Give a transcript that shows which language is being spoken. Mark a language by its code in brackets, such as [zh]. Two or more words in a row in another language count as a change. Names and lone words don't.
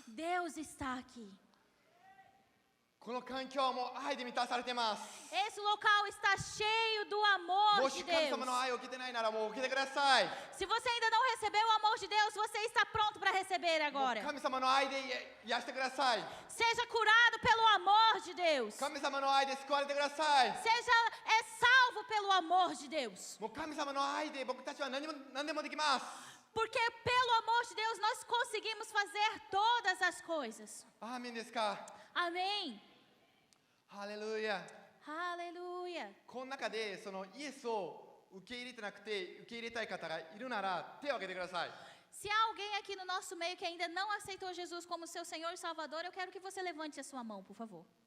[pt] Deus está aqui. [ja] この環境はもう愛で満たされています。 [pt] Esse local está cheio do amor [ja] も [pt] de [ja] し神 [pt] Deus. [ja] 様の愛を受けてないならもう受けてください。 [pt] Se você ainda não recebeu o amor de Deus, você está pronto para receber [ja] もう [pt] agora. [ja] 神様の愛で癒してください。 [pt] Seja curado pelo amor de Deus. [ja] 神様の愛で救われてください。 [pt] Salvo pelo amor de Deus. [ja] もう神様の愛で僕たちは何でもできます。 [pt] Porque pelo amor de Deus nós conseguimos fazer todas as coisas. [ja] アーメンですか。 [pt] Amém. [ja] ハレルヤ。 [pt] Aleluia. [ja] この中でそのイエスを受け入れてなくて受け入れたい方がいるなら手を挙げてください。 [pt] Se há alguém aqui no nosso meio que ainda não aceitou Jesus como seu Senhor e Salvador, eu quero que você levante a sua mão, por favor.